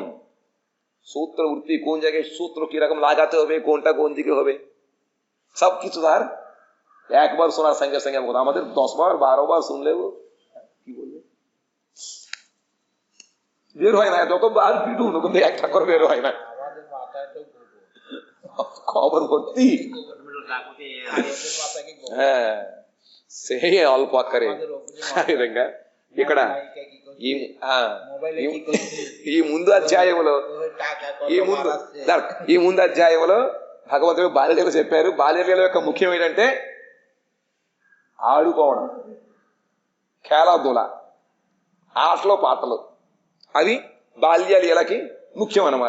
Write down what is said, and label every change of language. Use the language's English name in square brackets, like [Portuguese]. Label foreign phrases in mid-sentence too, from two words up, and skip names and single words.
[Bangla] সূত্র বৃত্তি কোন জায়গায় সূত্র কিরকম লাগাতে হবে, কোনটা কোন দিকে হবে, সবকিছু তার একবার শোনার সঙ্গে সঙ্গে আমাদের 10 বার 12 বার শুনলেও কি বলবে বের হয় না। যতবার পিটুন কিন্তু একটা করে বের হয় না, খবর ভর্তি। হ্যাঁ, সেই অল্প আকারে [Telugu] ఇక్కడ ఈ ముందు అధ్యాయంలో భగవంతుడు బాల్యలీల చెప్పారు. బాల్యలీల యొక్క ముఖ్యం ఏంటంటే ఆడుకోవడం, ఖేలాదుల, ఆటలు పాటలు, అది బాల్యలీలకి ముఖ్యం అన్నమాట.